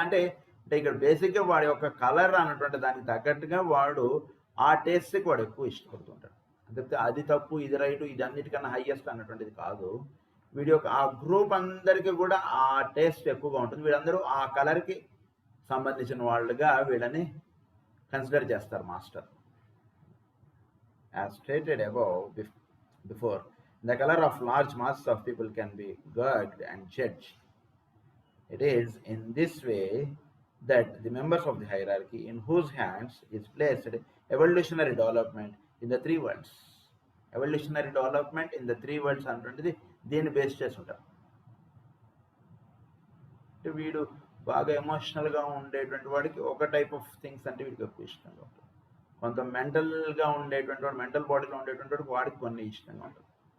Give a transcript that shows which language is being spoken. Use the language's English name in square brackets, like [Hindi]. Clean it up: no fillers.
[Telugu] అంటే ఇక్కడ బేసిక్గా వాడి యొక్క కలర్ అన్నటువంటి దానికి తగ్గట్టుగా వాడు ఆ టేస్ట్కి వాడు ఎక్కువ ఇష్టపడుతుంటాడు. అంటే అది తప్పు ఇది రైటు ఇది అన్నిటికన్నా హైయెస్ట్ అన్నటువంటిది కాదు. వీడి యొక్క ఆ గ్రూప్ అందరికీ కూడా ఆ టేస్ట్ ఎక్కువగా ఉంటుంది. వీళ్ళందరూ ఆ కలర్కి సంబంధించిన వాళ్ళుగా వీళ్ళని కన్సిడర్ చేస్తారు master. [English] As stated above before, the color of large masses of people can be gauged and judged. It is in this way that the members of the hierarchy in whose hands is placed evolutionary development in the three worlds. Evolutionary development in the three worlds [Telugu] అంటుంటుంది దీన్ని base చేసి ఉంటారు. అంటే వీడు బాగా ఎమోషనల్గా ఉండేటువంటి వాడికి ఒక టైప్ ఆఫ్ థింగ్స్ అంటే వీడికి ఎక్కువ ఇష్టంగా ఉంటుంది. కొంత మెంటల్గా ఉండేటువంటి వాడు మెంటల్ బాడీలో ఉండేటువంటి వాడికి కొన్ని ఇష్టంగా ఉంటుంది.